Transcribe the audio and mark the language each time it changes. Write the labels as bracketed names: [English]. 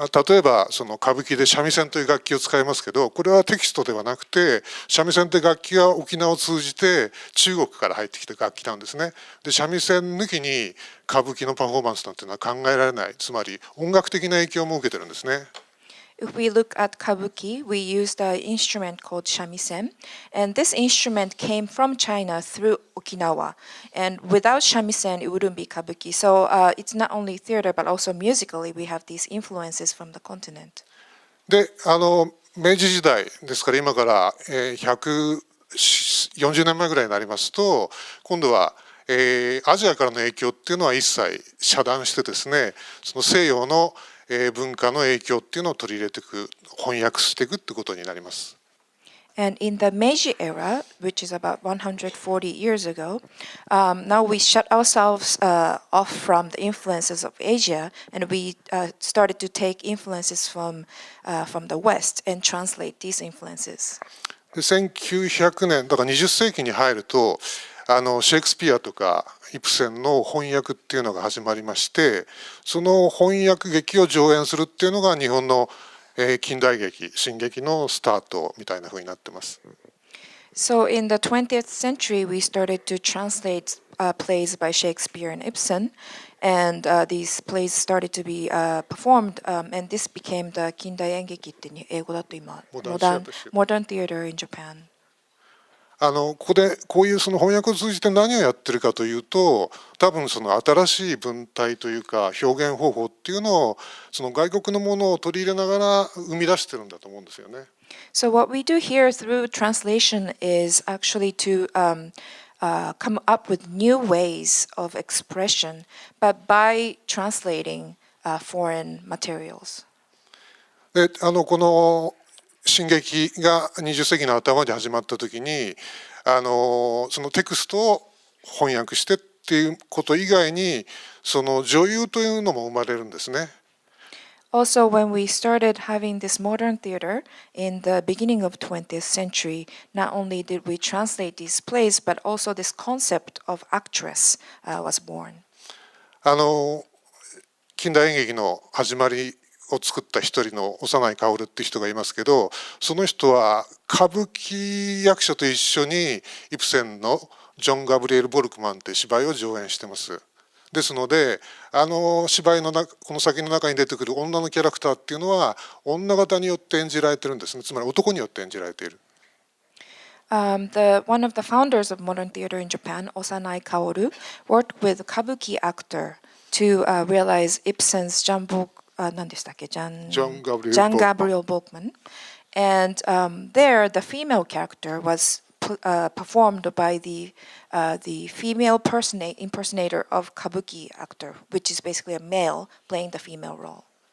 [Japanese] 例えばその歌舞伎で三味線という楽器を使いますけど、これはテキストではなくて三味線という楽器が沖縄を通じて中国から入ってきた楽器なんですね。で三味線抜きに歌舞伎のパフォーマンスなんていうのは考えられない、つまり音楽的な影響も受けてるんですね。 [English] If we look at kabuki, we used an instrument called shamisen, and this instrument came from China through Okinawa. And without shamisen, it wouldn't be kabuki. So it's not only theater, but also musically, we have these influences from the continent. [Japanese] で明治時代ですから今から140年前ぐらいになりますと、今度はアジアからの影響っていうのは一切遮断してですね、その西洋の文化の影響っていうのを取り入れていく、翻訳していくってことになります。 [English] And in the Meiji era, which is about 140 years ago, now we shut ourselves off from the influences of Asia, and we started to take influences from the West and translate these influences. [Japanese] で1900年だから20世紀に入るとシェイクスピアとかイプセンの翻訳っていうのが始まりまして、その翻訳劇を上演するっていうのが日本の近代劇新劇のスタートみたいな風になってます。 [English] So in the 20th century, we started to translate plays by Shakespeare and Ibsen, and these plays started to be performed, and this became the [Japanese] 近代演劇って英語だと今 [English] modern theater in Japan. [Japanese] ここでこういうその翻訳を通じて何をやってるかというと、多分その新しい文体というか表現方法っていうのをその外国のものを取り入れながら生み出してるんだと思うんですよね。 [English] So what we do here through translation is actually to come up with new ways of expression, but by translating foreign materials. [Japanese] でこの新劇が20世紀の頭で始まった時にそのテクストを翻訳してっていうこと以外にその女優というのも生まれるんですね。 [English] Also, when we started having this modern theater in the beginning of 20th century, not only did we translate these plays, but also this concept of actress was born. [Japanese] 近代演劇の始まりを作った一人の幼い薫っていう人がいますけど、その人は歌舞伎役者と一緒にイプセンのジョン・ガブリエル・ボルクマンって芝居を上演してます。ですので芝居のこの先の中に出てくる女のキャラクターっていうのは女方によって演じられてるんですね。つまり男によって演じられている。 [English] One of the founders of modern theater in Japan, Osanai Kaoru, worked with a kabuki actor to realize Ibsen's John Gabriel Borkman. And there, the female character was performed by the female impersonator of kabuki actor, which is basically a male playing the female role.